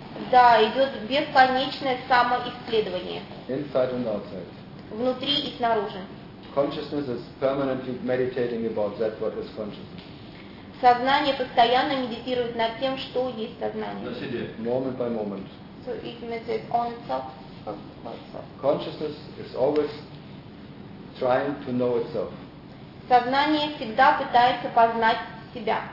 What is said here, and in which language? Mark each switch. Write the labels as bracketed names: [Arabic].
[Russian] Да, идет бесконечное самоисследование. [English] Inside and outside. [Russian] Внутри и снаружи. [English] Consciousness is permanently meditating about that what is consciousness. [Russian] Сознание постоянно медитирует над тем, что есть сознание. [English] Moment by moment. So it meditates on itself. Consciousness is always trying to know itself. [Russian] Сознание всегда пытается познать себя.